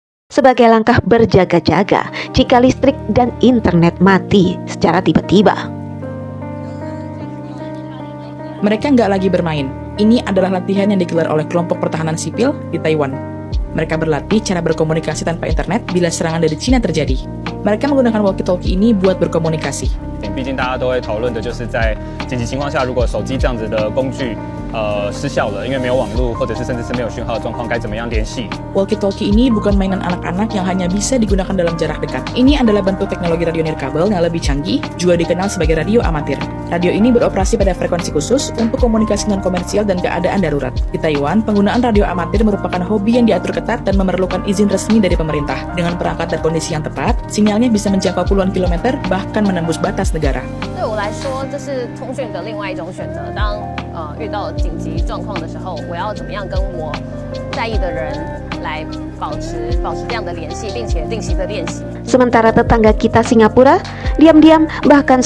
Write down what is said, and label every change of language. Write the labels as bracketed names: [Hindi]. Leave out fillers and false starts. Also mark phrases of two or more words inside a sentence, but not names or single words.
[Indonesian] sebagai langkah berjaga-jaga jika listrik dan internet mati secara tiba-tiba. Mereka nggak lagi bermain. Ini adalah latihan yang digelar oleh kelompok pertahanan sipil di Taiwan. Mereka berlatih cara berkomunikasi tanpa internet bila serangan dari Cina terjadi. Mereka menggunakan walkie-talkie ini buat berkomunikasi. [Chinese] 毕竟大家都会讨论的就是在紧急情况下，如果手机这样子的工具失效了，因为没有网络或者是甚至是没有讯号的状况，该怎么样联系？ [Indonesian] Walkie-talkie ini bukan mainan anak-anak yang hanya bisa digunakan dalam jarak dekat. Ini adalah bentuk teknologi radio nirkabel yang lebih canggih, juga dikenal sebagai radio amatir. Radio ini beroperasi pada frekuensi khusus untuk komunikasi non-komersial dan keadaan darurat. Di Taiwan, penggunaan radio amatir merupakan hobi yang diatur ketat dan memerlukan izin resmi dari pemerintah. Dengan perangkat dan kondisi yang tepat, sinyalnya bisa menjangkau puluhan kilometer, bahkan menembus batas negara. [Chinese] 对我来说，这是通讯的另外一种选择。当遇到紧急状况的时候，我要怎么样跟我在意的人来保持这样的联系，并且定期的练习。 [Indonesian] Sementara tetangga kita Singapura diam-diam bahkan